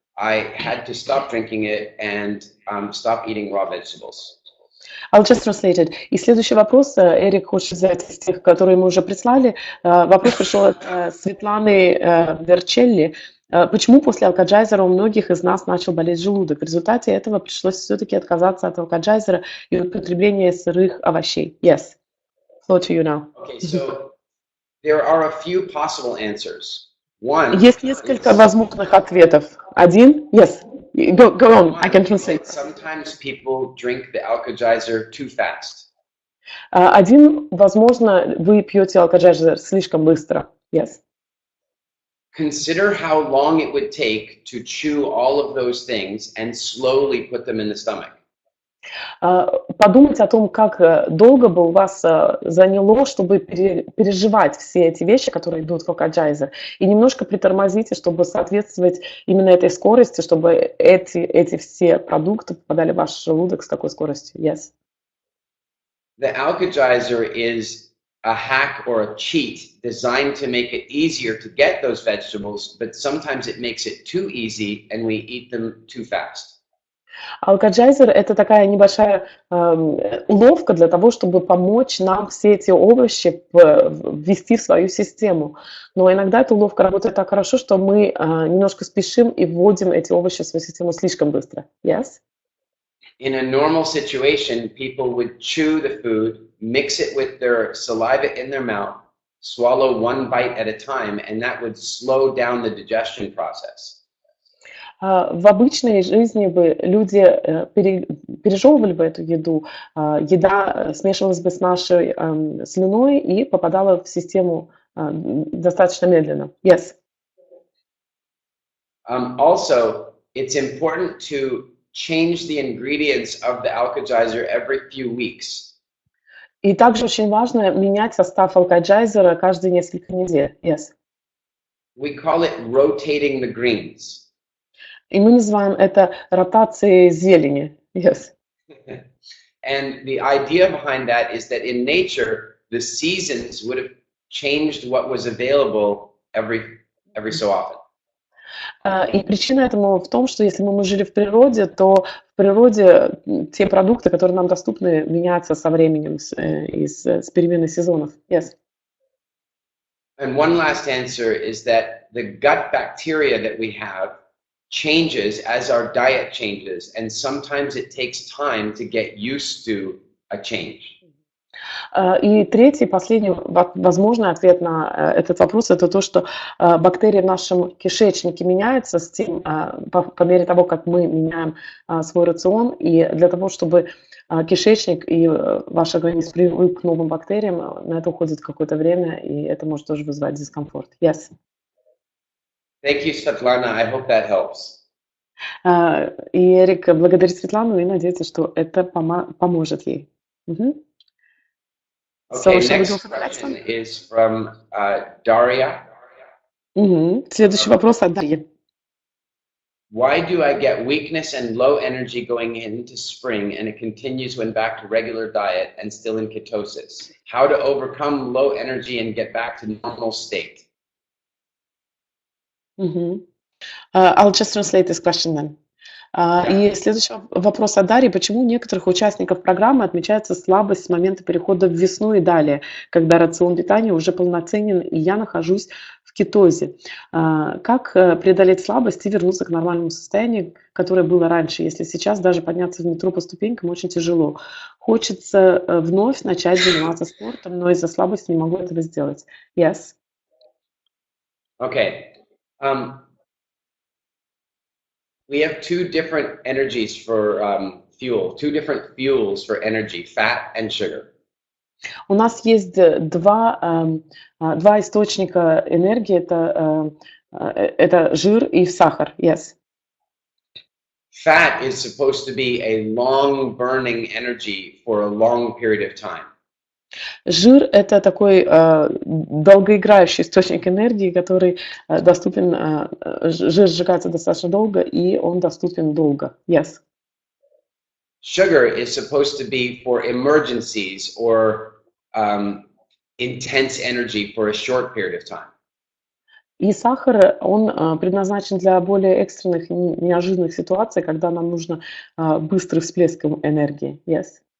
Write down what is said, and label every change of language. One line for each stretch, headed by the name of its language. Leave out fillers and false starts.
English: I had to stop drinking it and stop eating raw vegetables. I'll just translate it.
Russian: И следующий вопрос, Эрик хочет взять из тех, которые мы уже прислали. Вопрос пришел от Светланы Верчелли. Почему после алкоджайзера у многих из нас начал болеть желудок? В результате этого пришлось все-таки отказаться от алкоджайзера и от потребления сырых овощей.
English: Yes. Flow to you now. Okay, so there are a few possible answers. One.
Russian: Есть несколько возможных ответов. Один.
English: Yes. Go on. I can translate. Sometimes people drink the Alka-Geyser too fast.
Russian: Один, возможно, вы пьете алкоджайзер слишком быстро.
English: Yes. Consider how long it would take to chew all of those things and slowly put them in the stomach.
Russian: Подумайте о том, как долго бы у вас заняло, чтобы переживать все эти вещи, которые идут в алкоджайзер, и немножко притормозите, чтобы соответствовать именно этой скорости, чтобы эти все продукты попадали в ваш желудок с такой скоростью.
English: Yes. The Alka-Geyser is a hack or a cheat designed to make it easier to get those vegetables, but sometimes it makes it too easy and we eat them too fast.
Russian: Алкоджайзер – это такая небольшая уловка для того, чтобы помочь нам все эти овощи ввести в свою систему. Но иногда эта уловка работает так хорошо, что мы немножко спешим и вводим эти овощи в свою систему слишком быстро.
English: Yes? In a normal situation, people would chew the food, mix it with their saliva in their mouth, swallow one bite at a time, and that would slow down the digestion process.
Russian: В обычной жизни бы люди пережевывали бы эту еду, еда смешивалась бы с нашей слюной и попадала в систему достаточно медленно.
English: Yes. Also, it's important to change the ingredients of the Alka-Geyser every few weeks.
Russian: И также очень важно менять состав алкоджайзера каждые несколько недель.
English: Yes. We call it rotating the greens.
Russian: И мы называем это ротацией зелени.
English: Yes. And the idea behind that is that in nature, the seasons would have changed what was available every so often.
Russian: И причина этому в том, что если мы жили в природе, то в природе те продукты, которые нам доступны, меняются со временем, с переменой сезонов.
English: Yes. And one last answer is that the gut bacteria that we have changes as our diet changes, and sometimes it takes time to get used to a change.
Russian: И третий, последний возможный ответ на этот вопрос – это то, что бактерии в нашем кишечнике меняются по мере того, как мы меняем свой рацион. И для того, чтобы кишечник и ваш организм привык к новым бактериям, на это уходит какое-то время, и это может тоже вызывать дискомфорт.
English: Yes. Thank you, Svetlana. I hope that helps.
Russian: И Эрик благодарит Светлану и надеется, что это поможет ей.
English: Мгм. So, Okay, shall we go next for the next question one? is from Daria.
Russian: Следующий вопрос от Дарьи.
English: Why do I get weakness and low energy going into spring and it continues when back to regular diet and still in ketosis? How to overcome low energy and get back to normal state? I'll just translate this question then. Yeah.
Russian: И следующий вопрос от Дарьи. Почему у некоторых участников программы отмечается слабость с момента перехода в весну и далее, когда рацион питания уже полноценен, и я нахожусь в кетозе? Как преодолеть слабость и вернуться к нормальному состоянию, которое было раньше, если сейчас даже подняться в метро по ступенькам очень тяжело? Хочется вновь начать заниматься спортом, но из-за слабости не могу этого сделать.
English: Yes. Okay. We have two different energies for fuel, two different fuels for energy, fat and sugar.
Russian: У нас есть два источника энергии, это жир и сахар, yes.
English: Fat is supposed to be a long burning energy for a long period of time.
Russian: Жир – это такой долгоиграющий источник энергии, который доступен, жир сжигается достаточно долго, и он доступен долго, yes.
English: Sugar is supposed to be for emergencies or intense energy for a short period of time.
Russian: И сахар, он предназначен для более экстренных, неожиданных ситуаций, когда нам нужно быстрый всплеск энергии, yes.